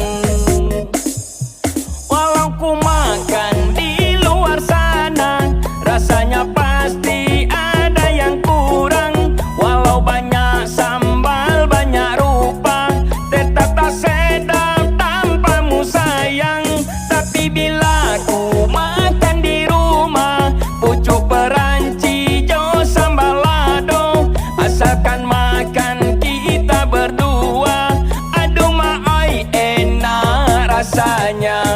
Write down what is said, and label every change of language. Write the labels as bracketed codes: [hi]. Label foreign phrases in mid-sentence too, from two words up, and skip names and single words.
[id] Walau ku makan di luar sana, rasanya pasti ada yang kurang. Walau banyak sambal, banyak rupa, tetap tak sedap tanpamu sayang. Tapi bila ku makan di rumah, [min] pucuk peranci jo sambal lado, [id] asalkan makan kita berdua, aduh maoi enak rasanya.